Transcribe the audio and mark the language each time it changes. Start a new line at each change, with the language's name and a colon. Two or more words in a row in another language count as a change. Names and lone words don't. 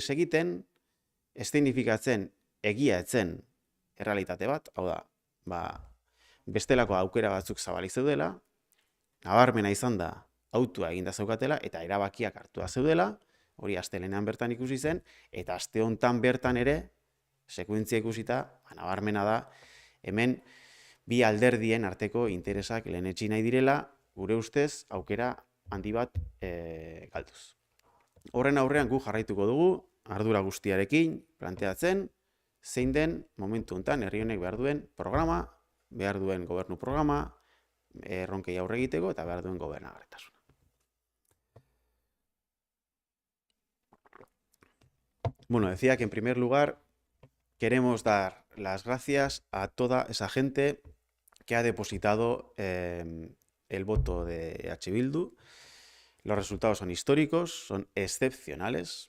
Basque: egiten, eszenifikatzen egia etzen errealitate bat, hau da, bestelako aukera batzuk zabalik zeudela, nabarmena izan da, autua eginda zeukatela, eta erabakiak hartua zeudela, hori astelenean bertan ikusi zen, eta aste honetan bertan ere, sekuentzia ikusita, nabarmena da, hemen bi alderdien arteko interesak lehenetsi nahi direla, gure ustez, aukera handi bat galduz. Horren aurrean gu jarraituko dugu, ardura guztiarekin, planteatzen, zein den momentu honetan herri honek behar duen programa, behar duen gobernu programa, erronkei aurre egiteko eta behar duen gobernagarritasuna.
Spanish: Decía que en primer lugar queremos dar las gracias a toda esa gente que ha depositado el voto de EH Bildu. Los resultados son históricos, son excepcionales.